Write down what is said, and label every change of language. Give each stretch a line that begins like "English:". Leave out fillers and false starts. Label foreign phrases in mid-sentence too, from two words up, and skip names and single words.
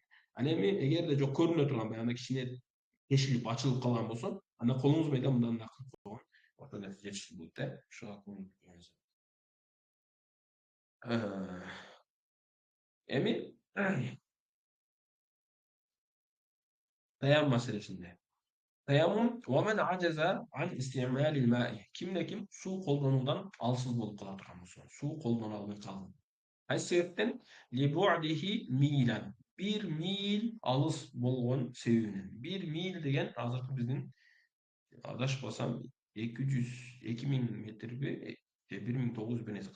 Kyrgyz: Ал эми эгерде жок көрүнө турган, баягындай кичине тешилип ачылып калган болсо, анда колуңуз менен мындан да кылып койгон ошол нерсе жетиштүү болот, Ошого көңүл буруңуз. Эми таяммум маселесинде.
Arabic: Таяммум ومن عجز عن استعمال الماء.
Kyrgyz: Кимде ким суу колдонуудан алсыз болуп кала турган болсо, суу колдоно албай калды. Кайсы себептен?
Arabic: لبعده ميلا.
Kyrgyz: 1 миль алыс болгон себебинен. 1 миль деген азыркы биздин адашпасам 2000 метрби, 1900 бир нерсе.